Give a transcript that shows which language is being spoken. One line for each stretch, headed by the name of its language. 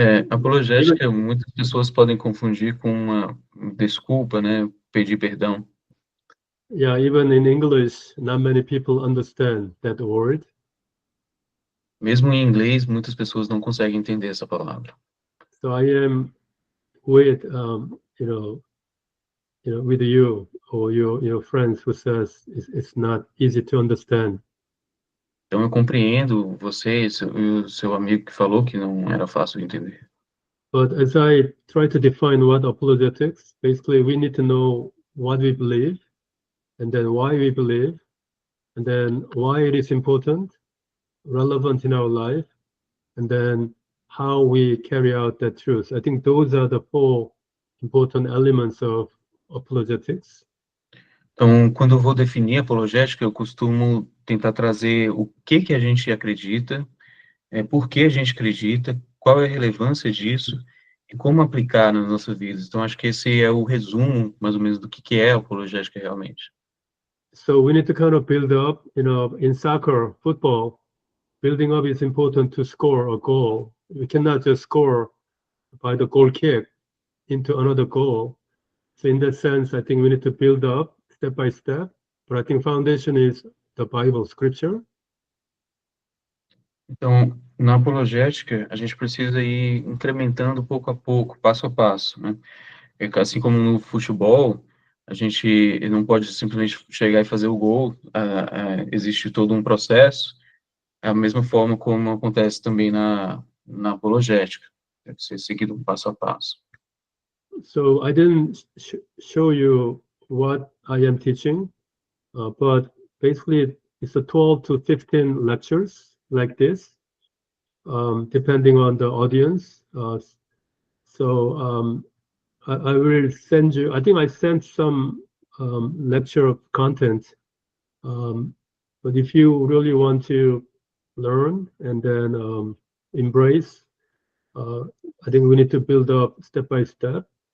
Portuguese: Apologética, muitas pessoas podem confundir com uma desculpa, né? Pedir perdão.
English: Even in English, not many people understand that word.
Portuguese: Mesmo em inglês, muitas pessoas não conseguem entender essa palavra.
English: So I am with, with you or your friends who says it's not easy to understand.
Portuguese: Então eu compreendo você e o seu amigo que falou que não era fácil de entender.
English: But as I try to define what apologetics, basically we need to know what we believe, and then why we believe, and then why it is important, relevant in our life, and then how we carry out that truth. I think those are the 4 important elements of apologetics.
Portuguese: Então, quando eu vou definir apologética, eu costumo tentar trazer o que a gente acredita, por que a gente acredita, qual é a relevância disso e como aplicar nas nossas vidas. Então, acho que esse é o resumo, mais ou menos, do que é apologética realmente.
English: So we need to kind of build up, in soccer, football, building up is important to score a goal. We cannot just score by the goal kick into another goal. So in that sense, I think we need to build up step by step. But I think foundation is the Bible, Scripture.
Portuguese: Então, na apologética, a gente precisa ir incrementando pouco a pouco, passo a passo, né? Assim como no futebol, a gente não pode simplesmente chegar e fazer o gol, existe todo um processo, é a mesma forma como acontece também na apologética, deve ser seguido passo a passo.
English: So I didn't show you what I am teaching, but basically it's a 12 to 15 lectures like this, depending on the audience. I will send you, I think I sent some lecture content, but if you really want to learn and then embrace, I think we need to build up step by step.